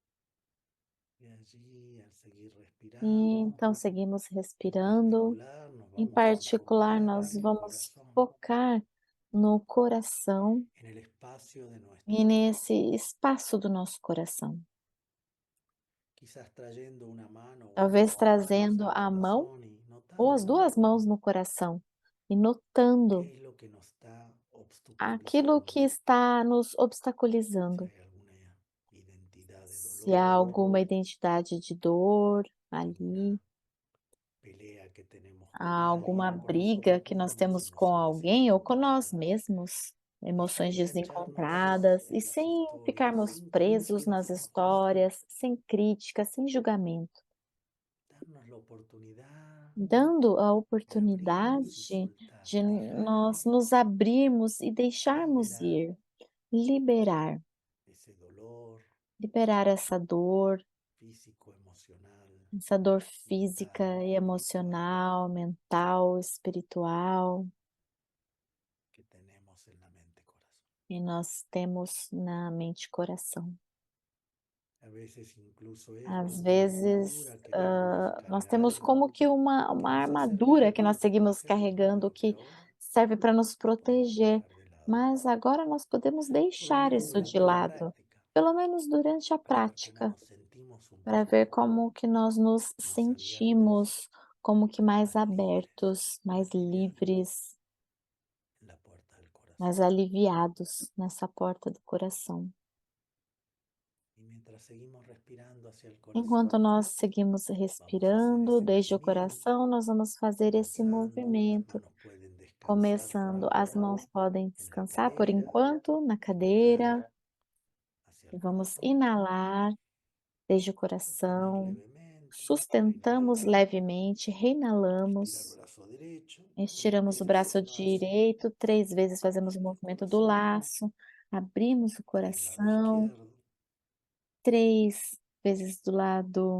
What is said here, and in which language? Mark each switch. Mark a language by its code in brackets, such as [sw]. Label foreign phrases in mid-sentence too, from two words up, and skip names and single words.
[es] Y allí, al seguir [pt] E [es] respirando, [pt] então seguimos [es] en [pt] respirando, [es] particular nos [pt] Em [es] vamos a [pt] particular, [es] enfocar [pt] nós [es] en el [pt] vamos [es] corazón, [pt] focar no coração [es] en el espacio de [pt] e [es] nuestro [pt] nesse [es] corazón. [pt] espaço do nosso coração. [es] Quizás trayendo una mano o [pt] Talvez [es] ambas manos [pt] trazendo [es] al [pt] a mão [es] corazón y [pt] ou as [es] notando [pt] 2 mãos no coração e [es] qué [pt] notando [es] es lo que nos está [pt] aquilo que [es] obstaculizando, [pt] está nos [es] si [pt] obstaculizando. [es] hay alguna identidad de [pt] Se há [es] dolor, [pt] alguma identidade de dor [es] alguna [pt] ali, [es] pelea que tenemos [pt] há [es] con alguien [pt] alguma [es] o con nosotros [pt] briga que nós [es] mismos, [pt] temos com [es] emociones [pt] alguém ou com nós [es] inencontradas, [pt] mesmos, emoções [es] y echarnos [pt] desencontradas, e [es] en las [pt] sem [es] historias [pt] ficarmos [es] sin [pt] presos nas [es] juicio, [pt] histórias, sem crítica, sem julgamento, [es] darnos la oportunidad [pt] dando a [es] de abrirnos y [pt] oportunidade [es] soltar, [pt] de [es] dejar [pt] nós nos abrirmos e deixarmos [es] liberar [pt] ir, liberar, [es] ese dolor [pt] liberar [es] físico, emocional, [pt] essa dor física [es] mental, [pt] e [es] espiritual [pt] emocional, mental, espiritual, [es] que tenemos en la mente corazón. [pt] e nós temos na mente e coração. [es] A veces incluso es [pt] Às [es] como una [pt] vezes, [es] armadura que llevamos [pt] nós temos [es] cargando [pt] como que [es] que [pt] uma [es] nos ha [pt] armadura [es] servido [pt] que nós [es] para [pt] seguimos [es] protegernos, [pt] carregando, [es] pero que [pt] que [es] ahora [pt] serve para nos [es] podemos [pt] proteger, [es] dejar de lado, [pt] mas agora nós podemos [es] por lo [pt] deixar [es] menos [pt] isso de [es] durante la [pt] lado, [es] práctica, [pt] pelo menos durante a [es] para ver cómo [pt] prática, [es] nos sentimos un [pt] para ver [es] poco [pt] como que nós nos [es] más abiertos, [pt] sentimos, como que mais [es] más libres, [pt] abertos, mais [es] más livianos [pt] livres, [es] en la puerta del corazón. [pt] mais aliviados nessa porta do coração. [es] Y mientras seguimos respirando hacia el [pt] Enquanto [es] corazón, [pt] nós seguimos [es] vamos a hacer [pt] respirando [es] ese [pt] desde o [es] movimiento, [pt] coração, nós vamos fazer esse [es] comenzando, las [pt] movimento. [es] manos pueden descansar por [pt] Começando, as [es] ahora [pt] mãos podem [es] en la [pt] descansar por [es] cadera, [pt] enquanto na [es] inhalando [pt] cadeira [es] hacia [pt] e [es] el [pt] vamos [es] corazón, [pt] inalar desde o [es] sostener [pt] coração, [es] levemente, [pt] sustentamos [es] reinhalar, [pt] levemente, [es] estirar [pt] reinalamos, [es] brazo derecho, tres [pt] estiramos o [es] veces [pt] braço [es] el lazo, [pt] direito, 3 vezes fazemos o [es] abriendo el [pt] movimento do [es] corazón, [pt] laço, abrimos o [es] del lado [pt] coração, [es] izquierdo, [pt] 3 vezes do lado